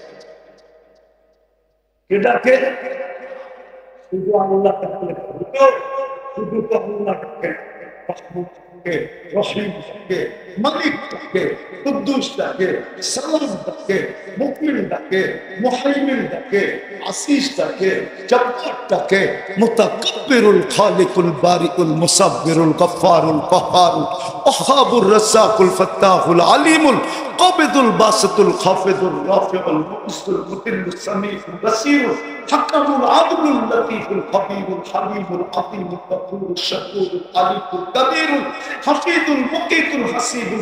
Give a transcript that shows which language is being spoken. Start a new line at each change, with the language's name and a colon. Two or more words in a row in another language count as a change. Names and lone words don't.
Bangla: কে ডাকে? শুধু আল্লাহ ডাকে, শুধু তো আল্লাহ ডাকে, রহিম ডাকে, মালিক ডাকে, কুদ্দুস ডাকে, সালাম ডাকে, মুকমিন ডাকে, মুহাইমিন ডাকে, আসিস ডাকে, জব্বার ডাকে,
Arabic: المتكبر الخالق البارئ المصور الغفار القهار الوهاب الرزاق الفتاح العليم القابض الباسط الخافض الرافع المقسط المذل السميع البصير الحكم العدل اللطيف الخبير الحليم العظيم الغفور الشكور العلي الكبير الحفيظ المقيت الحسيب